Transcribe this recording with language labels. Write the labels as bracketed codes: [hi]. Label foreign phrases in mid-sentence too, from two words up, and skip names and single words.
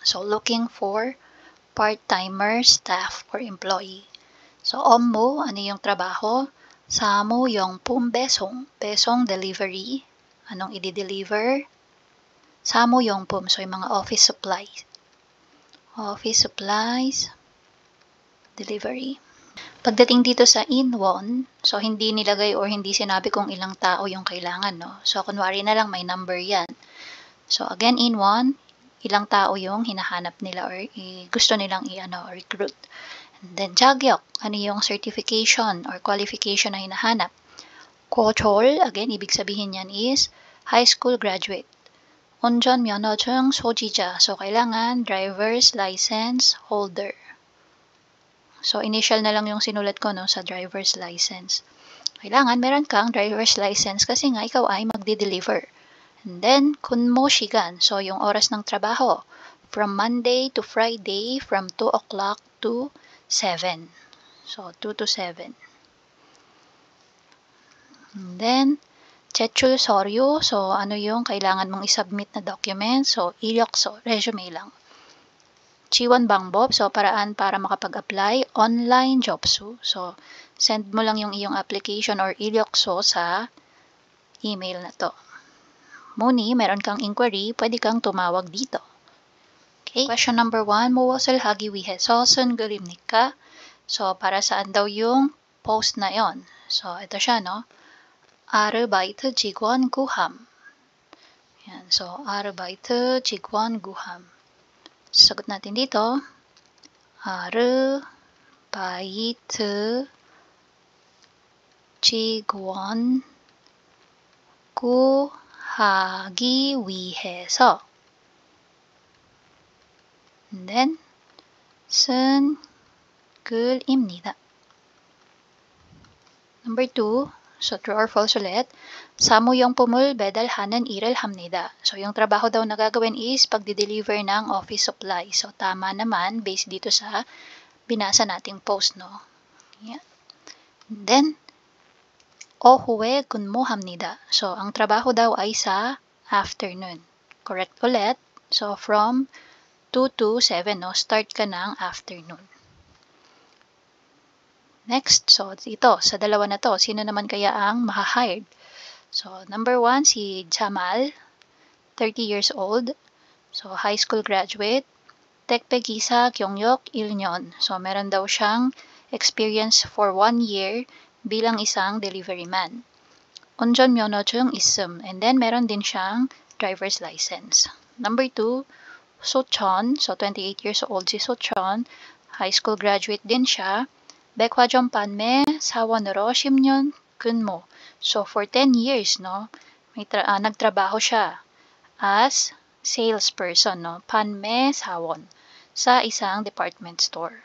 [en] So, looking for part-timer staff or employee. So, [ko] 업무, [tl] ano yung trabaho? [ko] 사무용품 배송, 배송 delivery, [tl] anong i-deliver? 사무용품, so yung mga [en] office supplies. Office supplies, delivery. [tl] Pagdating dito sa in-one, so hindi nilagay or hindi sinabi kung ilang tao yung kailangan, no? So, kunwari na lang may number yan. [en] So, again, in-one, [tl] ilang tao yung hinahanap nila or gusto nilang recruit. [en] And then, [tl] 자격, ano yung [en] certification or qualification [tl] na hinahanap? 고졸, again, ibig sabihin yan is [en] high school graduate. [ko] 운전면허증 소지자, [tl] so kailangan [en] driver's license holder. [tl] So, initial na lang yung sinulat ko, no, sa [en] driver's license. [tl] Kailangan meron kang [en] driver's license [tl] kasi nga ikaw ay magde-deliver. [en] And then, [ko] 근무 시간, [tl] so yung oras ng trabaho. [en] From Monday to Friday, from 2 o'clock to 7. So, 2 to 7. And then, [ko] 제출 서류. [tl] So, ano yung kailangan mong isubmit na document? [en] So, [ko] 이력서, resume lang. 지원 방법. [tl] So, paraan para makapag-apply. [ko] Online jobsu. [tl] So, send mo lang yung iyong application or 이력서 sa email na to. Muni, meron kang inquiry, pwede kang tumawag dito. [en] Okay, question number 1, [ko] 무엇을 하기 위해서 쓴 글입니까? [tl] So, para saan daw yung post na yon? So, ito siya, no? [ko] 아르바이트 직원 구함. [tl] Yan, so, [ko] 아르바이트 직원 구함. [tl] Sagot natin dito. [ko] 아르바이트 직원 구하기 위해서. [en] And then, [ko] 쓴 글입니다. [en] Number 2, so true or false ulit. [ko] 사무용품을 배달하는 일을 합니다. [tl] So, yung trabaho daw na gagawin is pagdi-deliver ng office supply. So, tama naman based dito sa binasa nating post, no? [en] Yeah. And then, [ko] 오후에 근무합니다. [tl] So, ang trabaho daw ay sa afternoon. Correct ulit. [en] So, from 2 to 7, no? [tl] Start ka ng afternoon. Next, so ito, sa dalawa na to, sino naman kaya ang maha-hired? [en] So, number 1, si Jamal, 30 years old. So, high school graduate. [ko] 택배기사 경력 1년. [tl] So, meron daw siyang experience for 1 year bilang isang [en] delivery man. [ko] 운전면허증 있음. [en] And then, [tl] meron din siyang driver's license. [en] Number 2, 소천, so 28 years old si Sochon, high school graduate [tl] din siya. [ko] 백화점 판매 사원으로 10년 근무. [en] So for 10 years, no, [tl] nagtrabaho siya as salesperson, no, [ko] 판매 사원 [tl] sa isang [en] department store.